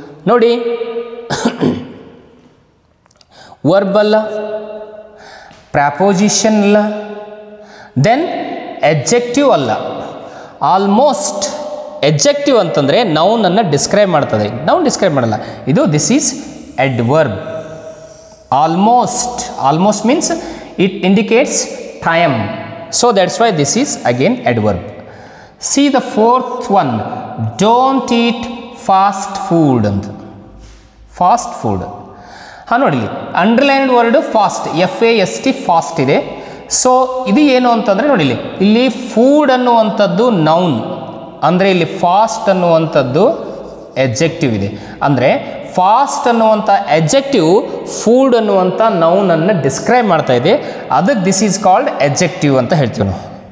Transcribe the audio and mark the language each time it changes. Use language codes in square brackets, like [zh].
[kn] ನೋಡಿ, ವರ್ಬ್ ಅಲ್ಲ, ಪ್ರಾಪೋಸಿಷನ್ ಅಲ್ಲ, ದೆನ್ ಎಡ್ಜೆಕ್ಟಿವ್ ಅಲ್ಲ. ಆಲ್ಮೋಸ್ಟ್ ಎಡ್ಜೆಕ್ಟಿವ್ ಅಂತಂದರೆ ನೌನನ್ನು ಡಿಸ್ಕ್ರೈಬ್ ಮಾಡ್ತದೆ, ನೌನ್ ಡಿಸ್ಕ್ರೈಬ್ ಮಾಡಲ್ಲ. [en] This is adverb. Almost means it indicates time. So that's why this is again adverb. See the fourth one, don't eat fast food. Fast food. [kn] ನೋಡಿ, underlined word fast, FAST, fast ಇದೆ. So ಇದು ಏನು ಅಂತಂದರೆ ನೋಡಿ, ಇಲ್ಲಿ food ಅನ್ನುವಂಥದ್ದು noun, ಅಂದರೆ ಇಲ್ಲಿ ಫಾಸ್ಟ್ ಅನ್ನುವಂಥದ್ದು ಎಡ್ಜೆಕ್ಟಿವ್ ಇದೆ. ಅಂದರೆ ಫಾಸ್ಟ್ ಅನ್ನುವಂಥ ಎಡ್ಜೆಕ್ಟಿವ್ ಫೂಡ್ ಅನ್ನುವಂಥ ನೌನನ್ನು ಡಿಸ್ಕ್ರೈಬ್ ಮಾಡ್ತಾ ಇದೆ, ಅದಕ್ಕೆ [en] this is called adjective [kn] ಅಂತ ಹೇಳ್ತೀವಿ ನಾವು.